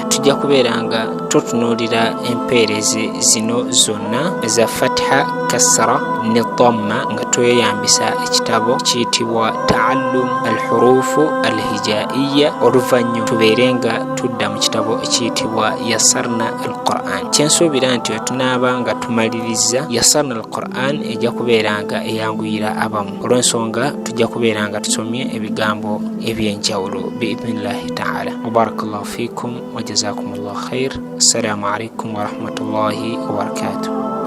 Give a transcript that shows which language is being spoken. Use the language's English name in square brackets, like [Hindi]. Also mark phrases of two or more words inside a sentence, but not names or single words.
[Ganda] Tujja kubeeranga tutunuulira empeerezi zino zonna za Fatiha kasra ne dhamma nga tweyambisa ekitabo kiyitibwa Ta'allum al-Huruf al-Hijaiya oluvannyuma tubeerenga tudda mu kitabo ekiyitibwa Yassarna al-Quran. Kyensuubira nti wetunaaba nga tumaliriza Yassarna al-Quran ejja kubeeranga eyanguyira abamu olw'ensonga tujja kubeeranga tusomye ebigambo ebyenjawulo [Arabic] بإذن الله تعالى. بارك الله فيكم وجزاكم الله خير. السلام عليكم ورحمة الله وبركاته.